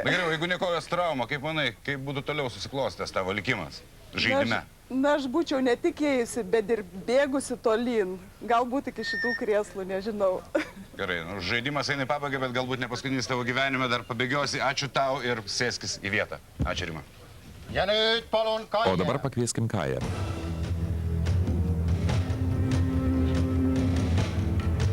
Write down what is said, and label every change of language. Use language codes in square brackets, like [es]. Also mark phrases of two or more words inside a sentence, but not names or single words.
[lt] Na gerai, jeigu ne kojos trauma, kaip manai, kaip būtų toliau susiklostęs tavo likimas žaidime? Na, aš būčiau ne tik ėjusi, bet ir bėgusi tolyn. Galbūt iki šitų krėslų, nežinau. Gerai, žaidimas eina į pabaigą, bet galbūt ne paskutinis tavo gyvenime, dar pabėgiosi. Ačiū tau ir sėskis į vietą. Ačiū, Rima. [et] Ja nüüd palun Kaie. [lt] O dabar pakvieskim Kają.